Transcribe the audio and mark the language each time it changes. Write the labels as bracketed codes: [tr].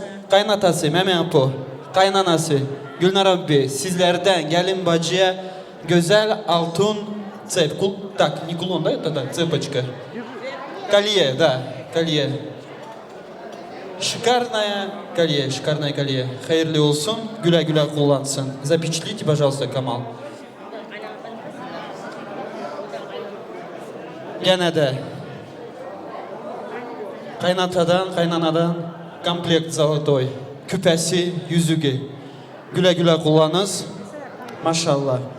[tr] Kaynatası Meme Apo, kaynanası Gülnar abi sizlerden gelin bacıya güzel altın цепь. [ru] Так, не кулон, да, это да, цепочка. Колье, да, колье. Шикарное колье. [tr] Hayırlı olsun, güle güle kullansın. [ru] Запечатлите, пожалуйста, Камал. [tr] Gene de kaynanadan [ru] komplekt zolotoy. [tr] Küpesi, yüzüğü. Güle güle kullanınız. Maşallah.